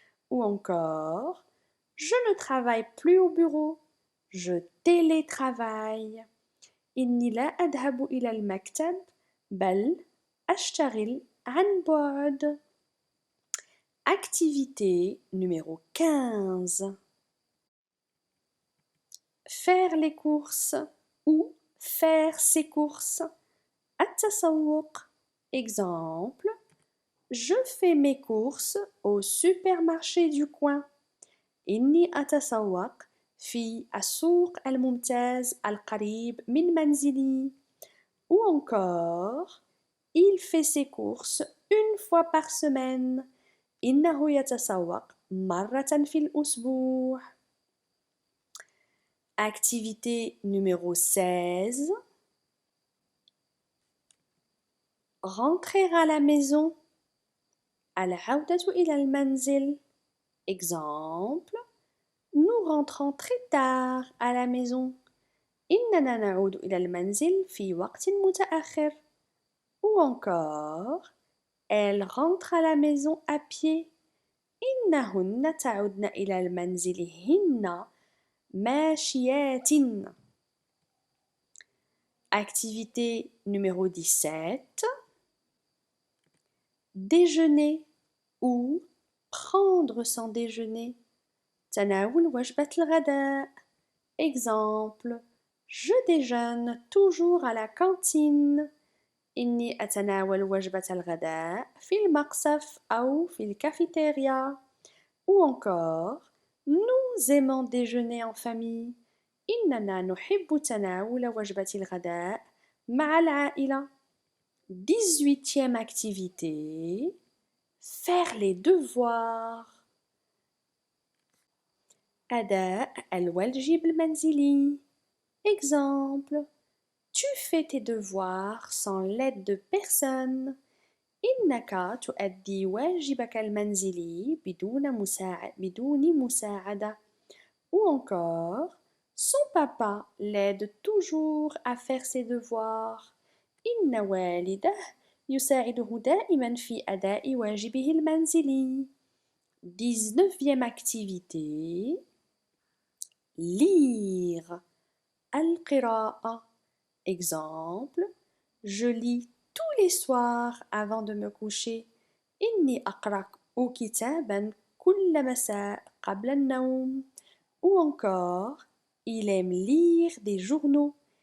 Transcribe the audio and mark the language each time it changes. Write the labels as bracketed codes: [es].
[fr] Ou encore, je ne travaille plus au bureau, je télétravaille. [ar] إني لا أذهب إلى المكتب بل أشتغل عن بعد. [fr] Activité numéro 15. Faire les courses ou faire ses courses. [ar] التسوق. [fr] Exemple. Je fais mes courses au supermarché du coin. [ar] إني أتسوق في السوق الممتاز القريب من منزلي. [fr] Ou encore, il fait ses courses une fois par semaine. [ar] إنه يتسوق مرة في الأسبوع. [fr] Activité numéro 16. Rentrer à la maison. [ar] العودة إلى المنزل. [fr] Exemple. Nous rentrons très tard à la maison. [ar] إننا نعود إلى المنزل في وقت متأخر. [fr] Ou encore, elles rentrent à la maison à pied. [ar] إنهن تعودن إلى المنزل هن ماشيات. [fr] Activité numéro 17. Déjeuner ou prendre son déjeuner. [ar] تناول وجبة الغداء. [fr] Exemple. Je déjeune toujours à la cantine. [ar] إني أتناول وجبة الغداء في المقصف أو في الكافيتيريا. [fr] Ou encore, nous aimons déjeuner en famille. [ar] إننا نحب تناول وجبة الغداء مع العائلة. [fr] 18e activité. Faire les devoirs. [ar] أداء الواجب المنزلي. [fr] Exemple. Tu fais tes devoirs sans l'aide de personne. [ar] إنك تؤدي واجبك المنزلي بدون مساعدة. [fr] Ou encore, son papa l'aide toujours à faire ses devoirs. [ar] إن والده يساعده دائما في أداء واجبه المنزلي. [fr] 19e activité. Lire. [ar] القراءة. [fr] Exemple, je lis tous les soirs avant de me coucher. [ar] إني أقرأ كتابا كل مساء قبل النوم. [fr] Ou encore, il aime lire des journaux.